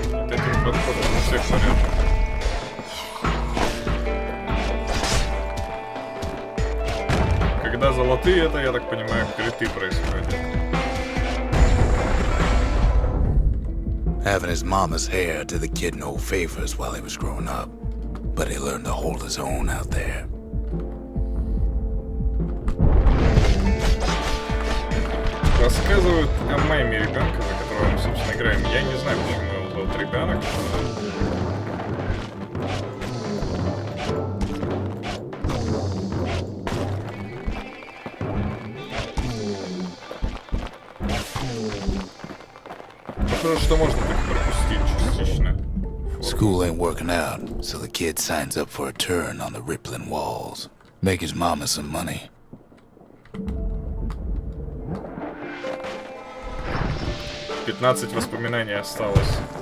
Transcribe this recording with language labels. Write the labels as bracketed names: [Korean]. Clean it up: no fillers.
[Russian] Этим подходом на всех вариантах. Когда золотые, это, я так понимаю, криты происходят. [English] Having his mama's hair did the kid no favors while he was growing up, but he learned to hold his own out there. [Russian] Рассказывают о маме ребенка, за которого мы, собственно, играем. Я не знаю, почему его зовут ребенок. Похоже, что можно так пропустить частично. [English] School ain't working out, so the kid signs up for a turn on the rippling walls. Make his mama some money. [Russian] «15 воспоминаний осталось.